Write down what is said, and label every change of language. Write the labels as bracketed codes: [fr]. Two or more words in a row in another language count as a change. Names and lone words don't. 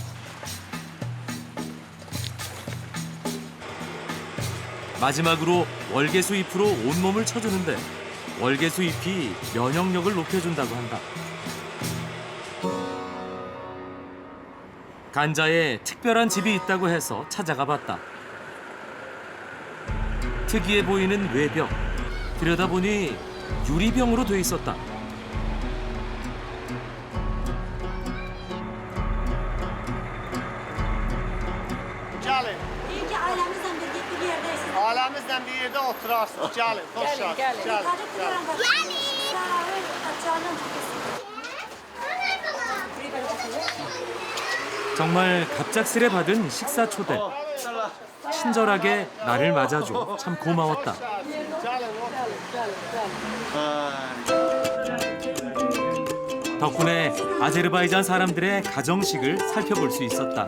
[ko] 마지막으로 월계수 잎으로 온몸을 쳐주는데 월계수 잎이 면역력을 높여준다고 한다. 간자에 특별한 집이 있다고 해서 찾아가 봤다. 특이해 보이는 외벽. 들여다보니 유리병으로 돼 있었다. [az] Gəlin. [tr] İyi ki ailemizden birlikte bir yerdeyiz. [az] Ailəmizlə bir yerdə oturarsınız. Gəlin, xoş gəldiniz. Gəlin. [ko] 정말 갑작스레 받은 식사 초대. 친절하게 나를 맞아줘 참 고마웠다. 덕분에 아제르바이잔 사람들의 가정식을 살펴볼 수 있었다.